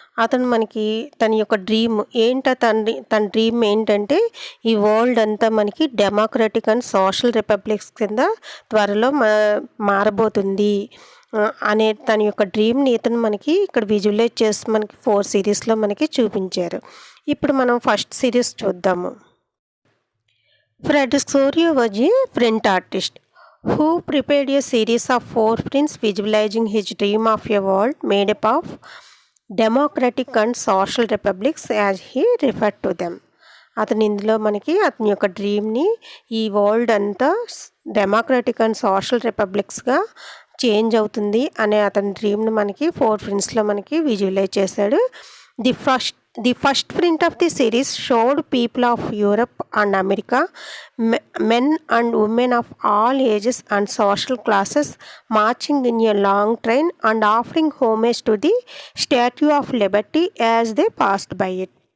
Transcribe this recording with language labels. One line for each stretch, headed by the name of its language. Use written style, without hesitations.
Telugu: అతను మనకి తన యొక్క డ్రీమ్ తన డ్రీమ్ ఏంటంటే ఈ వరల్డ్ అంతా మనకి డెమోక్రటిక్ అండ్ సోషల్ రిపబ్లిక్స్ కింద త్వరలో మారబోతుంది అనే తన యొక్క డ్రీమ్ని ఇతను మనకి ఇక్కడ విజువలైజ్ చేసి మనకి 4 సిరీస్లో మనకి చూపించారు. ఇప్పుడు మనం ఫస్ట్ సిరీస్ చూద్దాము.
English: Frederic Sorrieu was a French artist who prepared a series of 4 prints visualizing his dream of a world made up of democratic and social republics as he referred to them.
Telugu: అతను ఇందులో మనకి అతని యొక్క డ్రీమ్ని ఈ world అంతా democratic and social రిపబ్లిక్స్గా change అవుతుంది అనే అతని డ్రీమ్ని మనకి 4 ప్రింట్స్లో మనకి విజువలైజ్ చేశాడు.
English: The first print of the series showed people of Europe and America, men and women of all ages and social classes marching in a long train and offering homage to the Statue of Liberty as they passed by it.